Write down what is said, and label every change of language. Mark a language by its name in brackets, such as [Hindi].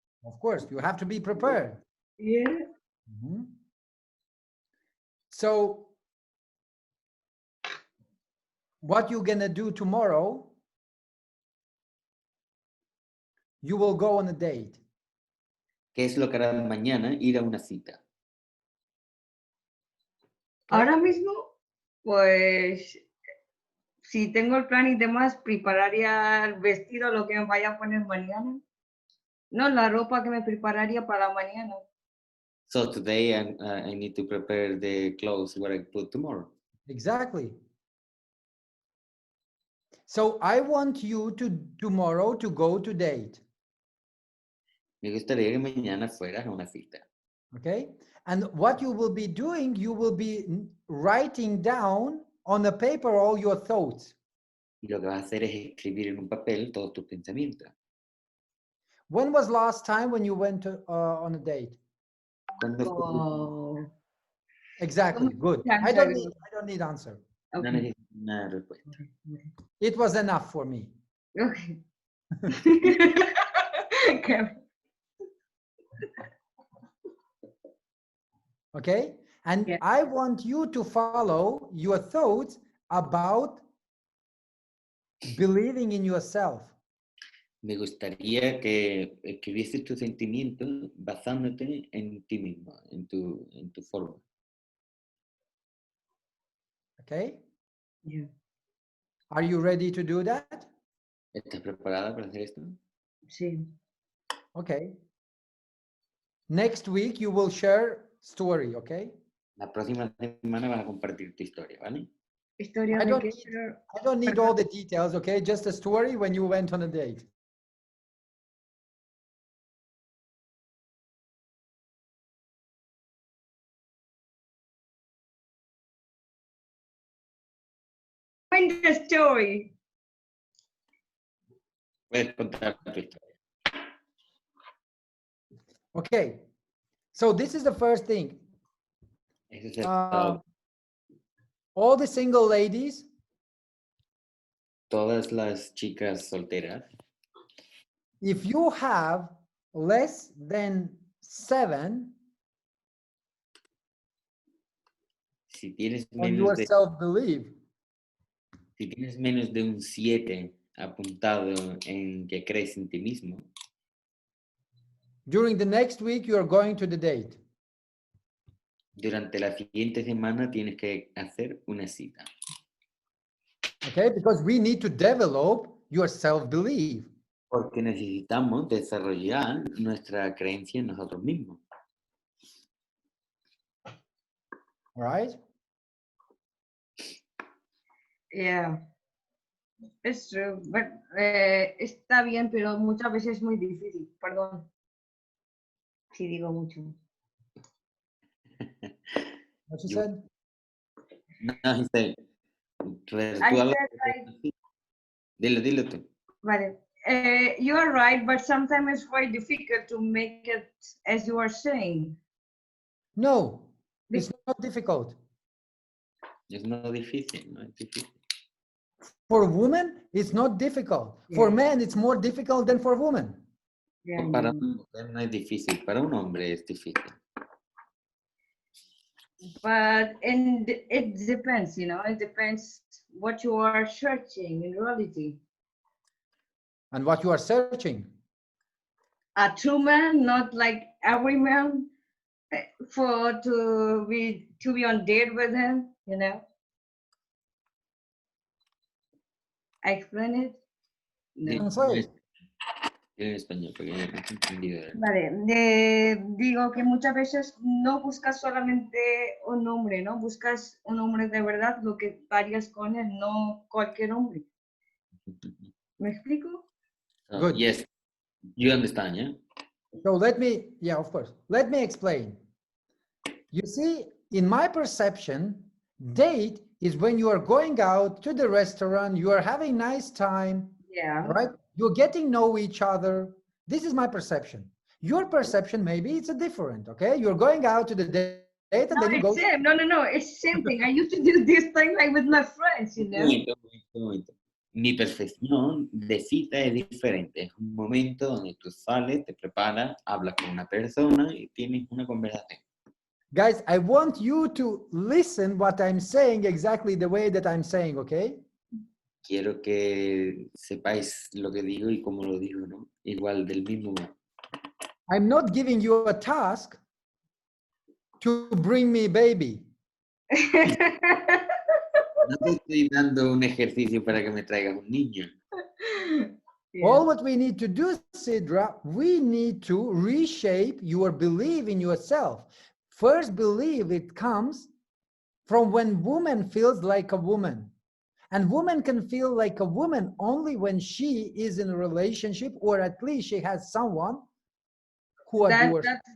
[English] Of course, you have to be prepared. Yeah. Mm-hmm. So what you're gonna do tomorrow, you will go on a date. [Spanish] ¿Qué es lo que harás mañana? Ir a una cita. [English] Okay? [Spanish] Ahora mismo, pues, si tengo el plan y demás, prepararía el vestido, lo que me vaya a poner mañana. No, la ropa que me prepararía para mañana. [English] So today I need to prepare the clothes what I put tomorrow. Exactly. So I want you to tomorrow to go to date. [Spanish] Me gustaría que mañana fueras a una cita. [English] Okay? And what you will be doing, you will be writing down on a paper all your thoughts. [Spanish] Y lo que vas a hacer es escribir en un papel todos tus pensamientos. [English] When was last time when you went to, on a date? [Spanish] ¿Cuándo fue tu- Oh. [English] Exactly. Good. I don't need answer. [Spanish] No [English] Okay. [Spanish] necesito una respuesta. [English] It was enough for me. Okay. Okay? And Yeah. I want you to follow your thoughts about believing in yourself. [Spanish] Me gustaría que escribieses tus sentimientos basándote en ti mismo, en tu forma. [English] Okay? Yeah. Are you ready to do that? [Spanish] ¿Estás preparada para hacer esto? Sí. [English] Okay. Next week you will share story, okay? [Spanish] La próxima semana vas a compartir tu historia, ¿vale? Historia [English] I [Spanish] de [English] don't [Spanish] qué, [English] need, [Spanish] pero [English] I don't need all the details, okay? Just a story when you went on a date. Find the story. [Spanish] Puedes contar tu historia. [English] Okay. So this is the first thing. [Spanish] Ese es el [English] All the single ladies, [Spanish] todas las chicas solteras, [English] if you have less than 7 [Spanish] si tienes [English] on your [Spanish] menos de, [English] self-belief, [Spanish] si tienes menos de un 7 apuntado en que crees en ti mismo, [English] during the next week, you are going to the date. [Spanish] Durante la siguiente semana tienes que hacer una cita. [English] Okay, because we need to develop your self-belief. [Spanish] Porque necesitamos desarrollar nuestra creencia en nosotros mismos. [English] All right? Yeah, it's true, but [Spanish] está bien, pero muchas veces es muy difícil. Perdón si digo mucho. [English] What you You- said? [Spanish] No, dice, [English] I [Spanish] tú hablas- [English] said, [Spanish] Dilo tú. vale. [English] You are right, but sometimes it's very difficult to make it as you are saying. No, it's not difficult. [Spanish] Es no difícil, no es difícil. [English] For women, it's not difficult. For Yeah. men, it's more difficult than for women. Yeah, [Spanish] Para [English] yeah. [Spanish] una mujer no es difícil, para un hombre es difícil. [English] But and it depends, it depends what you are searching in reality. And what you are searching. A true man, not like every man, to be on date with him, I explain it. No. Translate. [Spanish] En español, porque no he entendido. Vale, digo que muchas veces no buscas solamente un hombre, ¿no? Buscas un hombre de verdad, lo que varías con él, no cualquier hombre. ¿Me explico? [English] So, Good. yes, you understand, yeah? So yeah, of course. Let me explain. You see, in my perception, date is when you are going out to the restaurant, you are having nice time, Yeah. right? You're getting know each other. This is my perception. Your perception, maybe it's a different, okay? You're going out to the date and No, then you go. it's same. No, it's same thing. I used to do this thing like with my friends, [Spanish] Un momento. Mi percepción de cita es diferente. Es un momento donde tú sales, te preparas, hablas con una persona y tienes una conversación. [English] Guys, I want you to listen what I'm saying exactly the way that I'm saying, okay? [Spanish] Quiero que sepáis lo que digo y cómo lo digo, ¿no? Igual, del mismo modo. [English] I'm not giving you a task to bring me baby. [Spanish] No te estoy dando un ejercicio para que me traigas un niño. [English] Yeah. All what we need to do, Sidra, we need to reshape your belief in yourself. First belief, it comes from when woman feels like a woman. And woman can feel like a woman only when she is in a relationship, or at least she has someone who adores.